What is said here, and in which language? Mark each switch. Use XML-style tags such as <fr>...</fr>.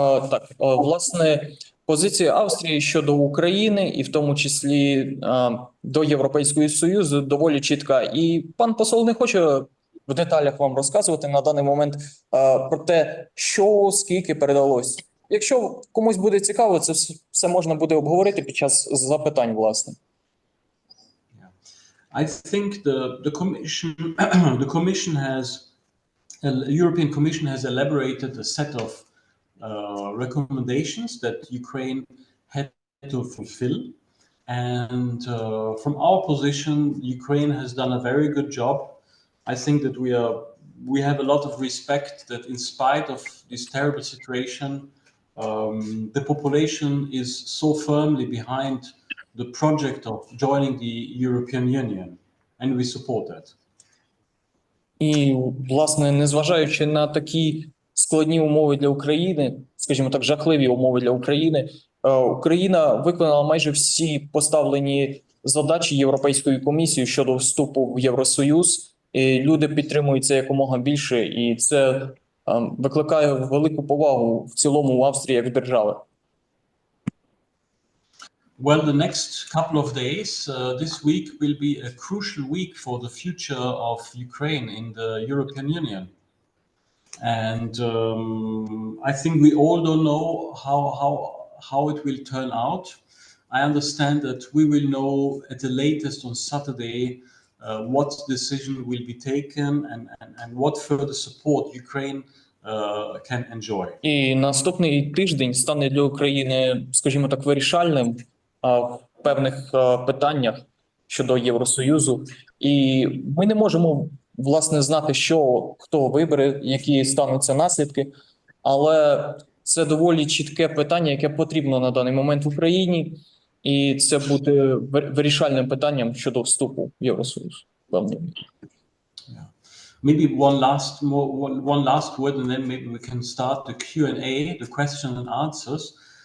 <uk>Так, власне, позиція Австрії щодо України, і в тому числі до Європейського Союзу, доволі чітка. І пан посол не хоче в деталях вам розказувати на даний момент про те, що, скільки передалось. Якщо комусь буде цікаво, це все можна буде обговорити під час запитань, власне.</uk> <en>I think the European Commission has elaborated a set of recommendations that Ukraine had to fulfill, and from our position, Ukraine has done a very good job. I think that we have a lot of respect that, in spite of this terrible situation, the population is so firmly behind the project of joining the European Union, and we support that.</en> <uk>І, власне, незважаючи на такі складні умови для України, скажімо так, жахливі умови для України, Україна виконала майже всі поставлені задачі Європейською комісією щодо вступу в Євросоюз. І люди підтримують це якомога більше, і це викликає велику повагу в цілому в Австрії як держави.</uk> <en>Well, the next couple of days, this week will be a crucial week for the future of Ukraine in the European Union. And I think we all don't know how it will turn out. I understand that we will know at the latest on Saturday what decision will be taken and what further support Ukraine can enjoy.</en> <uk>І наступний тиждень стане для України, скажімо так, вирішальним в певних питаннях щодо Євросоюзу. І ми не можемо, власне, знати, що хто вибере, які стануться наслідки, але це доволі чітке питання, яке потрібно на даний момент в Україні, і це буде вирішальним питанням щодо вступу в Євросоюз.</uk> <en>Maybe one last word, and then maybe we can start the Q&A, the question and answers.</en>